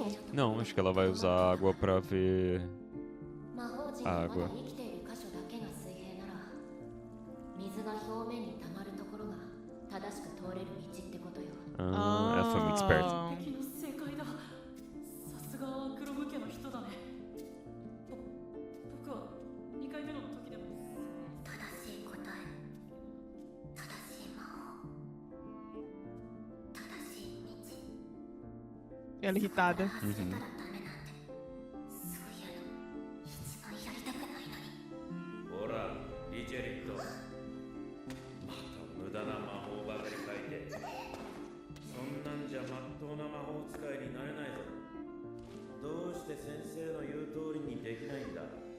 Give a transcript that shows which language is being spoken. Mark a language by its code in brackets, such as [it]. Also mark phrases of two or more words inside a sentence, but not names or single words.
[pt] Não, acho que ela vai usar água pra ver a água. Ah, ela foi muito esperta. [ja] 敵の正解だ。さすがは黒無家の人だね。僕は2回目の時でも [pt] Ela irritada. Uhum. [ja] ほら、リチェリット。また無駄な魔法ばかり書いて。そんなんじゃまっとうな魔法使いになれないぞ。どうして先生の言う通りにできないんだ。